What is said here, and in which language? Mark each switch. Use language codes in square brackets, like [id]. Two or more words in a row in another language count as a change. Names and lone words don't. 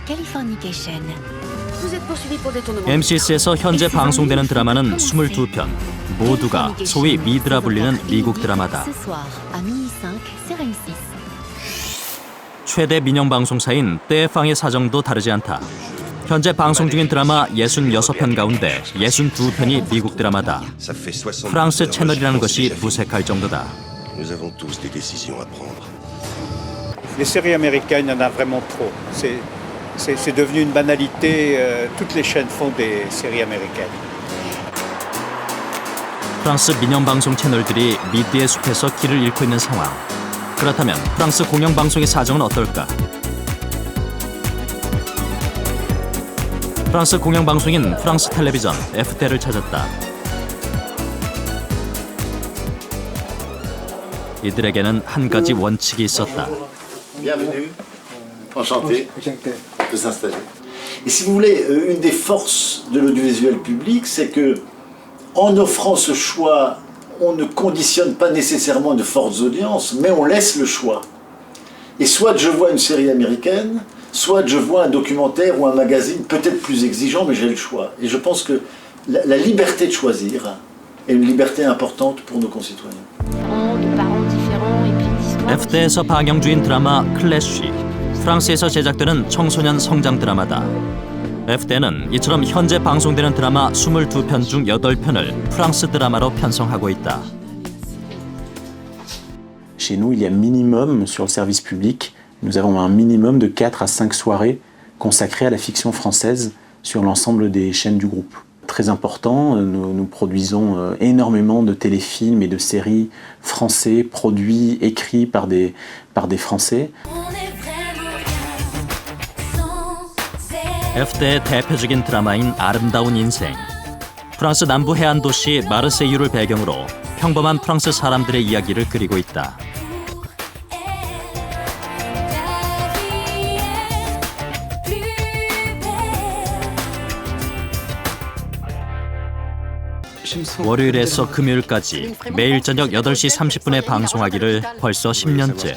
[ko] M6에서 현재 방송되는 드라마는 22편, 모두가 소위 미드라 불리는 미국 드라마다. 최대 민영 방송사인 떼팡의 사정도 다르지 않다. 현재 방송 중인 드라마 66편 가운데 62편이 미국 드라마다. 프랑스 채널이라는 것이 무색할 정도다. [fr] Les séries américaines, il y en a vraiment trop. C'est devenu une banalité. Toutes les chaînes font des séries américaines. [ko] 프랑스 민영 방송 채널들이 미디어의 숲에서 길을 잃고 있는 상황. 그렇다면 프랑스 공영방송의 사정은 어떨까? 프랑스 공영방송인 프랑스 텔레비전 FT를 찾았다. 이들에게는 한 가지 원칙이 있었다. [fr] Bienvenue, enchanté de s'installer. Et si vous voulez, une des forces de l'audiovisuel public, c'est que en offrant ce choix, on ne conditionne pas nécessairement de fortes audiences, mais on laisse le choix. Et soit je vois une série américaine, soit je vois un documentaire ou un magazine peut-être plus exigeant, mais j'ai le choix. Et je pense que la liberté de choisir est une liberté importante pour nos concitoyens. [ko] FT에서 방영 중인 드라마 클래쉬, 프랑스에서 제작되는 청소년 성장 드라마다. FT는 이처럼 현재 방송되는 드라마 22편 중 8편을 프랑스 드라마로 편성하고 있다. [fr] Chez nous, il y a minimum sur le service public, nous avons un minimum de 4 à 5 soirées consacrées à la fiction française sur l'ensemble des chaînes du groupe. Très important, nous produisons énormément de téléfilms et de séries français produits, écrits par des Français. [ko] FT의 대표적인 드라마인 아름다운 인생. 프랑스 남부 해안 도시 마르세유를 배경으로 평범한 프랑스 사람들의 이야기를 그리고 있다. 월요일에서 금요일까지 매일 저녁 8시 30분에 방송하기를 벌써 10년째.